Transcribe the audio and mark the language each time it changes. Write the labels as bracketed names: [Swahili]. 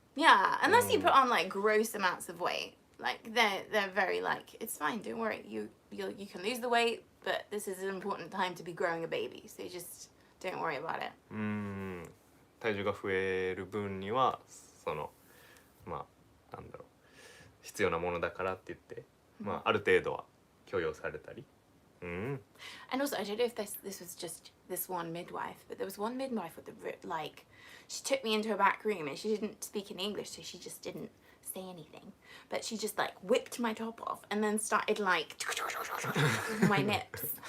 [English] Yeah, unless you put on like gross amounts of weight. Like they're very like, it's fine, don't worry. You can lose the weight, but this is an important time to be growing a baby. So just don't worry about it. [Japanese] 体重が増える分にはそのなんだろう必要なものだからって言ってある程度は許容されたり。 [English] And also, I don't know if this was just this one midwife, but there was one midwife with like, she took me into a back room and she didn't speak in English, so she just didn't say anything. But she just like whipped my top off and then started like my nips.